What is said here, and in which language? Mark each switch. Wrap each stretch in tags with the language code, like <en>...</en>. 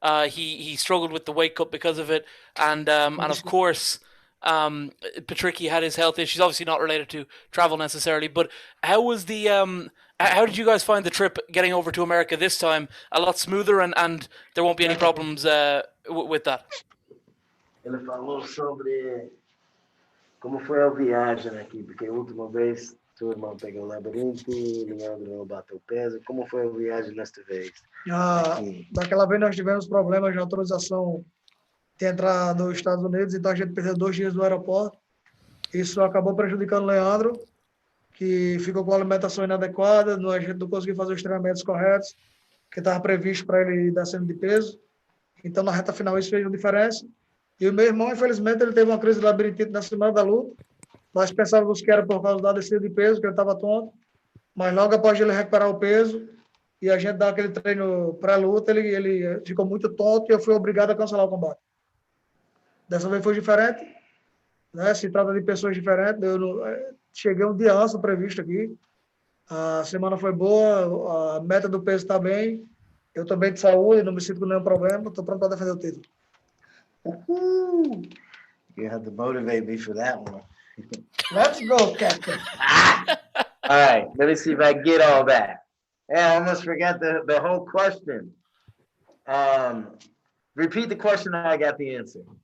<en>He struggled with the weight cut because of it, and of course, Patricky had his health issues. Obviously, not related to travel necessarily. But how was the how did you guys find the trip getting over to America this time? A lot smoother, and there won't be any problems with that.</en> <pt>Ele falou sobre como foi a viagem aqui, porque a última vez seu irmão pegou o labirinto, Leandro não bateu peso. Como foi a viagem nesta vez? Daquela vez nós tivemos problemas de autorização de entrar nos Estados Unidos, então a gente perdeu 2 dias no aeroporto. Isso acabou prejudicando o Leandro, que ficou com a alimentação inadequada, a gente não conseguiu fazer os treinamentos corretos, que estava previsto para ele ir descendo de peso. Então, na reta final, isso fez uma diferença. E o meu irmão, infelizmente, ele teve uma crise de labirintite na semana da luta. Nós pensávamos que era por causa da descida de peso, que ele estava tonto. Mas logo após ele recuperar o peso e a gente dar aquele treino pré-luta, ele ficou muito tonto e eu fui obrigado a cancelar o combate. Dessa vez foi diferente, né? Se trata de pessoas diferentes. Cheguei um dia antes do previsto aqui. A semana foi boa, a meta do peso está bem. Eu estou bem de saúde, não me sinto com nenhum problema. Estou pronto para defender o título.</pt> <en>You have to motivate me for that one. Let's go, Captain. All right, let me see if I get all that. Yeah, I almost forgot the whole question. Repeat the question and I got the answer.</en>